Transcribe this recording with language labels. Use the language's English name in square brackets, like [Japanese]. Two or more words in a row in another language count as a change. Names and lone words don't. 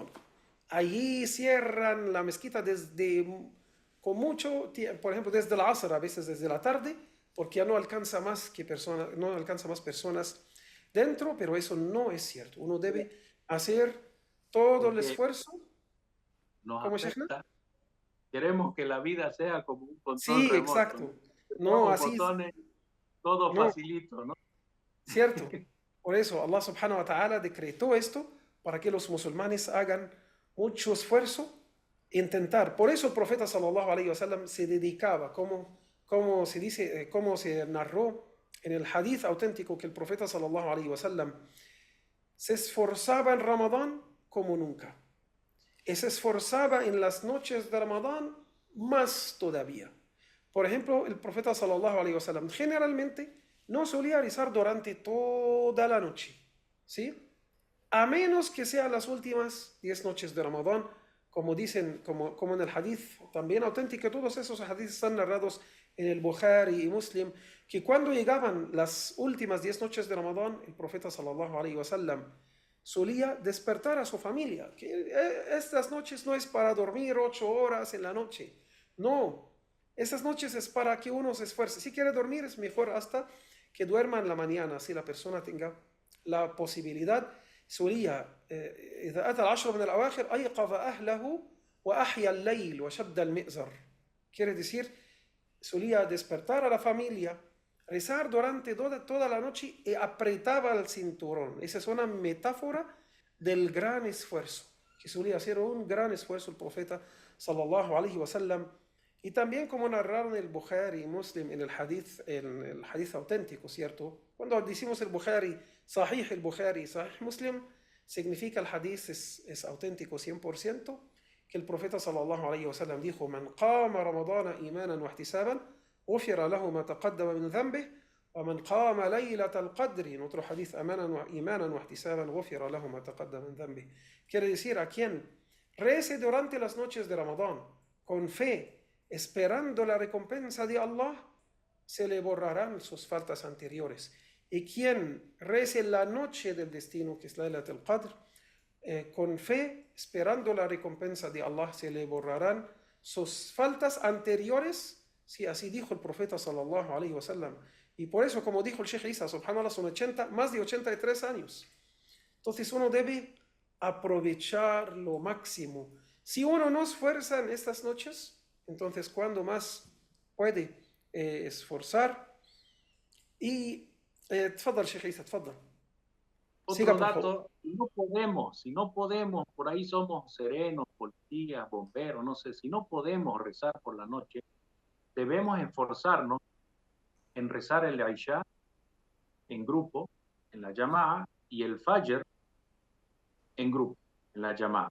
[Spanish] Allí cierran la mezquita desde, con mucho tiempo, por ejemplo, desde la Asr, a veces desde la tarde, porque ya no alcanza más que personas, no alcanza más personas dentro, pero eso no es cierto. Uno debe hacer todo el Porque esfuerzo. nos ¿Cómo, Sheikhna? afecta. Queremos que la vida sea como un control Sí, remoto, ¿no? exacto. No, Todos así es. botones, todo No, facilito, ¿no? cierto. Por eso [Arabic] الله سبحانه وتعالى [Spanish] decretó esto para que los musulmanes hagan mucho esfuerzo e intentar. Por eso el profeta [Arabic] صلى الله عليه وسلم [Spanish] se dedicaba, como se dice, como se narró en el hadith auténtico que el profeta [Arabic] صلى الله عليه وسلم [Spanish] se esforzaba en Ramadán como nunca. Y se esforzaba en las noches de Ramadán más todavía. Por ejemplo, el profeta [Arabic] صلى الله عليه وسلم [Spanish] generalmente no solía rezar durante toda la noche, ¿sí? A menos que sean las últimas 10 noches de Ramadán, como dicen, como en el hadith también auténtico, todos esos hadiths están narrados en el Bukhari y Muslim, que cuando llegaban las últimas 10 noches de Ramadán, el profeta [Arabic] صلى الله عليه وسلم [Spanish] solía despertar a su familia, que estas noches no es para dormir 8 horas en la noche, no, estas noches es para que uno se esfuerce. Si quiere dormir es mejor hasta que duerma en la mañana, si la persona tenga la posibilidad. [Arabic] solía إذا أتى العشر من الأواخر أيقظ أهله وأحيا الليل وشد المئزر. [Spanish] Quiere decir, solía despertar a la familia, rezar durante toda la noche y apretaba el cinturón. Esa es una metáfora del gran esfuerzo, que solía hacer un gran esfuerzo el profeta [Arabic] صلى الله عليه وسلم. [Spanish] Y también como narraron el Bukhari y Muslim en el hadith auténtico, ¿cierto? Cuando decimos el Bukhari, Sahih el Bukhari, Sahih Muslim, significa el hadith es auténtico 100%, que el profeta [Arabic] صلى الله عليه وسلم dijo: "من قام رمضان إيمانا واحتسابا غفر له ما تقدم من ذنبه ومن قام ليلة القدر", [Spanish] en otro hadith, [Arabic] إيمانا واحتسابا غفر له ما تقدم من ذنبه. [Spanish] Quiere decir, a quien rece durante las noches de Ramadán con fe, esperando la recompensa de Allah, se le borrarán sus faltas anteriores. Y quien rece la noche del destino, que es Laylatul Qadr, con fe, esperando la recompensa de Allah, se le borrarán sus faltas anteriores. Sí, así dijo el profeta [Arabic] صلى الله عليه وسلم. [Spanish] Y por eso, como dijo el Sheikh Isa, subhanallah, son más de 83 años. Entonces uno debe aprovechar lo máximo. Si uno no esfuerza en estas noches, entonces cuando más puede esforzar. [Arabic] Y تفضل شيخ عيسى تفضل. [Spanish] Siga, Otro por favor. dato, si no podemos, por ahí somos serenos, policías, bomberos, no sé, si no podemos rezar por la noche, debemos esforzarnos en rezar el Aisha en grupo, en la llamada, y el Fajr en grupo, en la llamada.